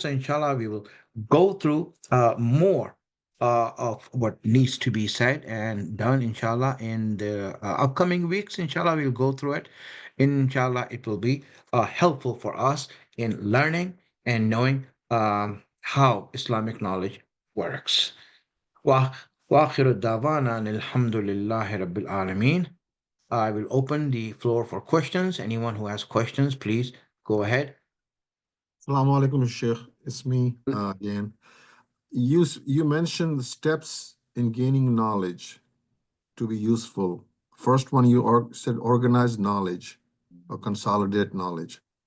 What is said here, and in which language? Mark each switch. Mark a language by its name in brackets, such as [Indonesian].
[English] So inshallah, we will go through more of what needs to be said and done, inshallah, in the upcoming weeks. Inshallah, we'll go through it. Inshallah, it will be helpful for us in learning and knowing how Islamic knowledge works. [Arabic] Wa وآخر دعوانا أن الحمد لله رب العالمين. [English] I will open the floor for questions. Anyone who has questions, please go ahead. Assalamu alaikum, Sheikh. It's me again. You mentioned the steps in gaining knowledge to be useful. First one you said organized knowledge or consolidate knowledge.